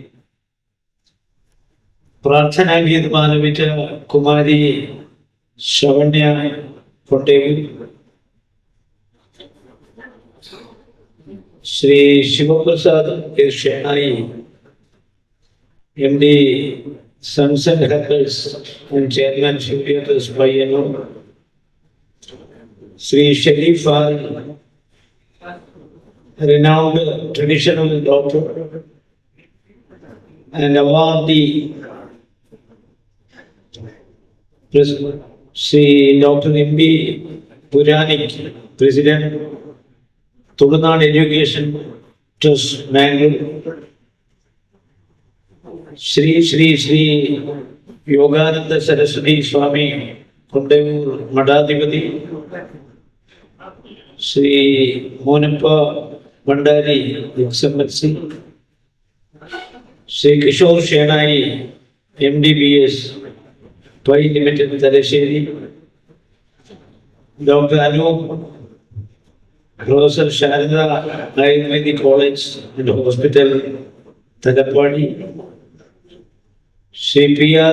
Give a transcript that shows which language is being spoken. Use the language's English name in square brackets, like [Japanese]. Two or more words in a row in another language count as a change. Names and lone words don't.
[Malayalam] പ്രാർത്ഥനാഗീതം ആലപിച്ച കുമാരി ശവണ്യ കൊണ്ടേവൂർ, ശ്രീ ശിവപ്രസാദ് എസ് ഷേണായി, [English] MD Sunset Hotels and Chairman Surya Trust Payyanur, Sri Sharif Al, renowned traditional doctor and awardee, Sri Dr. M.B. Puranik, President, Tulunad Education Trust Bangalore, Shri Yogananda Saraswati Swami Kundavur Madhadipati, Shri Monappa Bandari XMLC, Shri Kishore Shenai MDBS Pai Limited Talasheri, Dr. Anup, Professor Sharada Ayurvedic College and Hospital Tadapadi, Shri P.R.